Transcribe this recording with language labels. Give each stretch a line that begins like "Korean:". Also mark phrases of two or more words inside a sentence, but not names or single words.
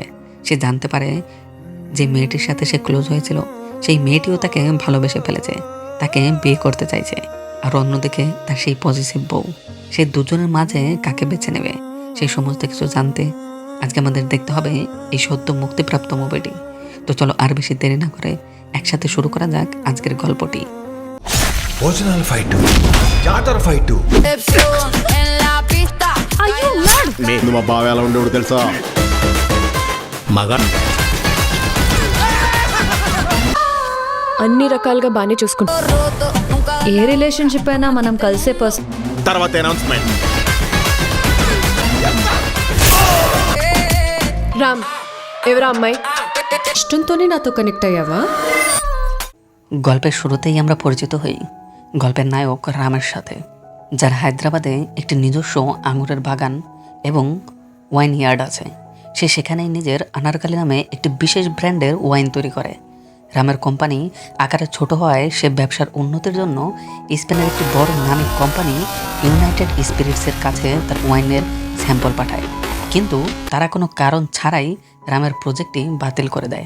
Bangla: সে জানতে পারে যে মেয়েটির সাথে সে ক্লোজ হয়েছিল, সেই মেয়েটিও তাকে ভালোবেসে ফেলেছে, তাকে বিয়ে করতে চাইছে। আর অন্যদিকে তার সেই পজিটিভ বউ, সে দুজনের মাঝে কাকে বেছে নেবে, সেই সমস্ত কিছু জানতে আজকে আমাদের দেখতে হবে এই সদ্য মুক্তিপ্রাপ্ত মুভিটি। তো চলো আর বেশি দেরি না করে একসাথে শুরু করা যাক আজকের গল্পটি।
English: original fight
Telugu: జాతర ఫైట్ నేను మా బావ ఎలా ఉండేవాడు తెలుసా మగ అన్ని రకాలుగా బాగానే చూసుకుంటాం. ఏ రిలేషన్షిప్ అయినా మనం కలిసే పర్సన్. తర్వాత అనౌన్స్మెంట్ రామ్, ఎవరా అమ్మాయి? ఇష్టంతోనే నాతో కనెక్ట్ అయ్యావా?
Bangla: গল্পের শুরুতেই আমরা পরিচিত হই গল্পের নায়ক রামের সাথে, যার হায়দ্রাবাদে একটি নিজস্ব আঙুরের বাগান এবং
English: wine yard
Bangla: আছে। সে সেখানেই নিজের আনারকালি নামে একটি বিশেষ ব্র্যান্ডের ওয়াইন তৈরি করে। রামের কোম্পানি আকারে ছোট হওয়ায় সে ব্যবসার উন্নতির জন্য স্পেনের একটি বড় নামী কোম্পানি ইউনাইটেড স্পিরিটসের কাছে তার ওয়াইনের স্যাম্পল পাঠায়, কিন্তু তারা কোনো কারণ ছাড়াই রামের প্রজেক্টটি বাতিল করে দেয়।